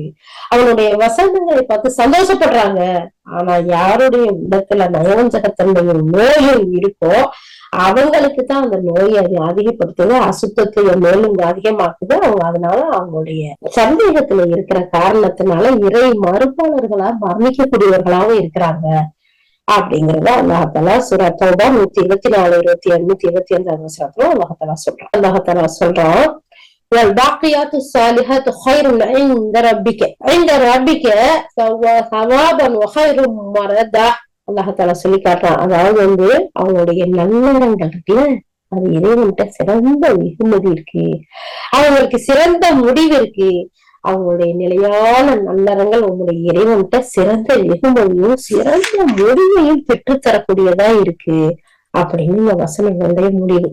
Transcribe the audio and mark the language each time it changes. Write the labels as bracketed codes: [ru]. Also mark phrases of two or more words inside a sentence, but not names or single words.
[ta] அவனுடைய வசனங்களை பார்த்து சந்தோஷப்படுறாங்க. ஆனா யாருடைய உள்ளத்துல நயவஞ்சகத்தன்மையும் நோயும் இருக்கோ அவங்களுக்கு தான் அந்த நோயை அதிகப்படுத்துது, அசுத்தத்தை மேலும் அதிகமாக்குது. அவங்க அதனால அவங்களுடைய சந்தேகத்துல இருக்கிற காரணத்தினால இறை மறுப்பாளர்களா மரணிக்கக்கூடியவர்களாவும் இருக்கிறாங்க அப்படிங்கறத அல்லாஹ் சூரா தௌபா 124, 27, 125 வசனத்துல அல்லாஹ் சொல்றான். [ar] والباقيات الصالحات خير عند ربك ثوابا وخير مردا. [ta] அல்லாஹால சொல்லி காட்டுறான். அதாவது அவங்களுடைய நல்லறங்கள் இருக்குல்ல, அது இறைவன்கிட்ட சிறந்த வெகுமதி இருக்கு, அவங்களுக்கு சிறந்த முடிவு இருக்கு. அவங்களுடைய நிலையான நல்லறங்கள் உங்களுடைய இறைவன்கிட்ட சிறந்த வெகுமதியும் சிறந்த முடிவையும் பெற்றுத்தரக்கூடியதா இருக்கு அப்படின்னு இந்த வசனங்களுடைய முடிவு.